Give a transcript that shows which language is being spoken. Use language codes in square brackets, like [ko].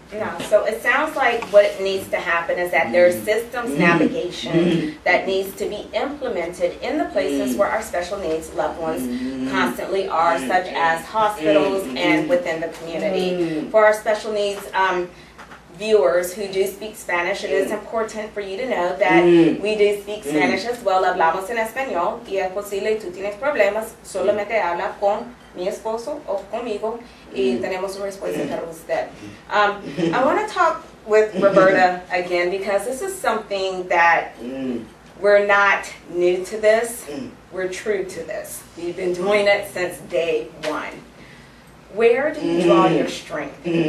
[en] Yeah, so it sounds like what needs to happen is that there's systems navigation that needs to be implemented in the places where our special needs loved ones constantly are, such as hospitals and within the community. For our special needs viewers who do speak Spanish, it is important for you to know that we do speak Spanish as well. [es] Hablamos en español y es posible y tú tienes problemas, solamente habla con mi esposo o conmigo y tenemos una respuesta para usted. [en] I want to talk with Roberta again because this is something that we're not new to this, we're true to this. We've been doing it since day one. Where do you draw your strength?